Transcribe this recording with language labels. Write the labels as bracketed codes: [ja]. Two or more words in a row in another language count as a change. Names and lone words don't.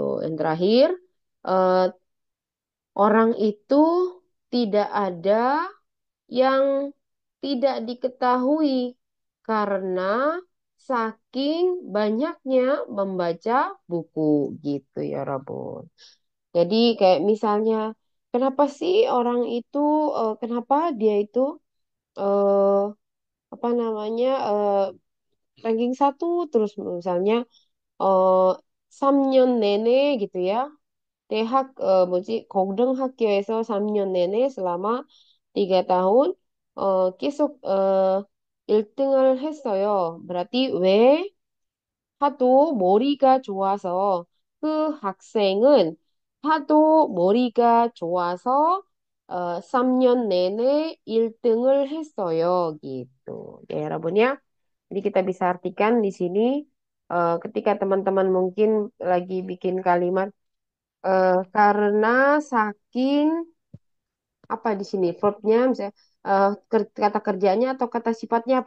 [id] Yang terakhir, eh, orang itu tidak ada yang tidak diketahui karena saking banyaknya membaca buku gitu ya Rabun. Jadi kayak misalnya kenapa sih orang itu kenapa dia itu eh apa namanya ranking satu terus misalnya eh [ko] 3년 내내 [id] gitu ya. [ko] 대학 뭐지 고등학교에서 3년 내내 [id] selama 3 tahun [ko] 계속 1등을 했어요. berarti 왜 하도 머리가 좋아서 그 학생은 하도 머리가 좋아서 3년 내내 1등을 했어요. [id] gitu. Ya, 여러분 ya. Jadi kita bisa artikan di sini ketika teman-teman mungkin lagi bikin kalimat karena saking apa di sini verbnya misalnya kata kerjanya atau kata sifatnya apa?